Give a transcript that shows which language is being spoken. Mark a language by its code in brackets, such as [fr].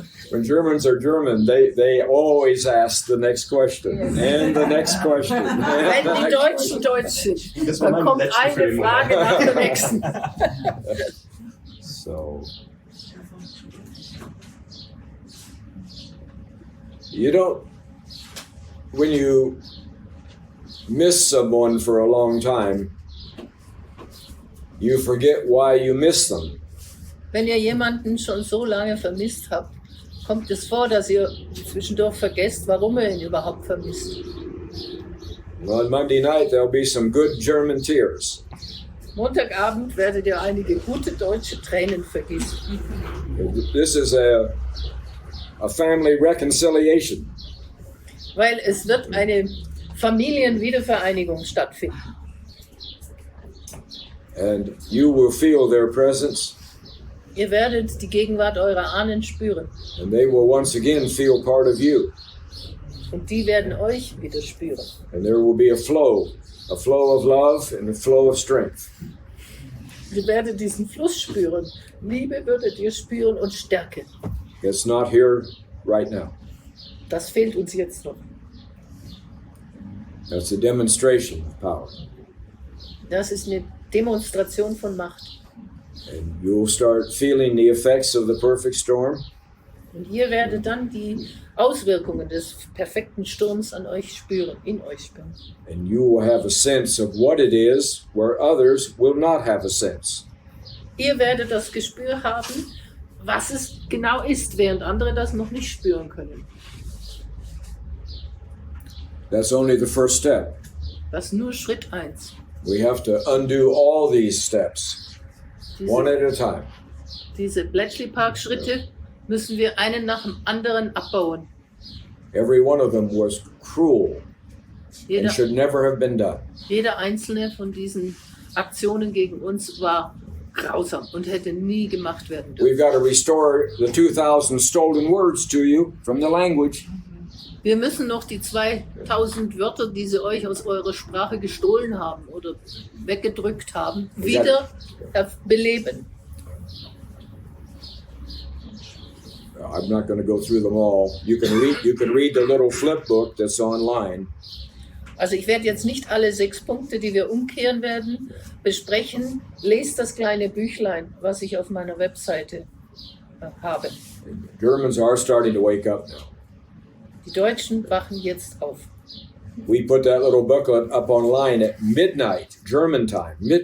[en] When Germans are German, they always ask the next question and the next question. [de] Wenn die Deutschen Deutsch sind, dann kommt eine Frage nach der nächsten. [en] So, you don't, when you miss someone for a long time, you forget why you miss them. [de] Wenn ihr jemanden schon so lange vermisst habt, kommt es vor, dass ihr zwischendurch vergesst, warum ihr ihn überhaupt vermisst. [en] On Monday night, there'll be some good German tears. [de] Montagabend werdet ihr einige gute deutsche Tränen vergießen. [en] This is a family reconciliation. [de] Weil es wird eine Familienwiedervereinigung stattfinden. [en] And you will feel their presence, [de] Ihr werdet die Gegenwart eurer Ahnen spüren. [en] and they will once again feel part of you. [de] Und die werden euch wieder spüren. [en] And there will be a flow of love and a flow of strength. [de] Ihr werdet diesen Fluss spüren. Liebe würdet ihr spüren und Stärke. [en] It's not here right now. [de] Das fehlt uns jetzt noch. [en] That's a demonstration of power. [de] Das ist eine Demonstration von Macht. [en] And you'll start feeling the effects of the perfect storm. [de] Und ihr werdet dann die Auswirkungen des perfekten Sturms an euch spüren, in euch spüren. [en] And you will have a sense of what it is where others will not have a sense. [de] Ihr werdet das Gespür haben, was es genau ist, während andere das noch nicht spüren können. [en] That's only the first step. [de] Das ist nur Schritt 1. [en] We have to undo all these steps, one at a time. [de] Diese Bletchley Park Schritte müssen wir einen nach dem anderen abbauen. [en] Every one of them was cruel and [de] Jeder, [en] should never have been done. [de] jeder einzelne von diesen Aktionen gegen uns war grausam und hätte nie gemacht werden dürfen. [en] We've got to restore the 2,000 stolen words to you from the language. [de] Wir müssen noch die 2000 Wörter, die sie euch aus eurer Sprache gestohlen haben oder weggedrückt haben, wieder beleben. [en] I'm not going to go through them all. You can read the little flip book that's online. [de] Also ich werde jetzt nicht alle 6 Punkte, die wir umkehren werden, besprechen. Lest das kleine Büchlein, was ich auf meiner Webseite habe. [en] Germans are starting to wake up now. [de] Die Deutschen wachen jetzt auf. [en] We put that little booklet up online at midnight German time.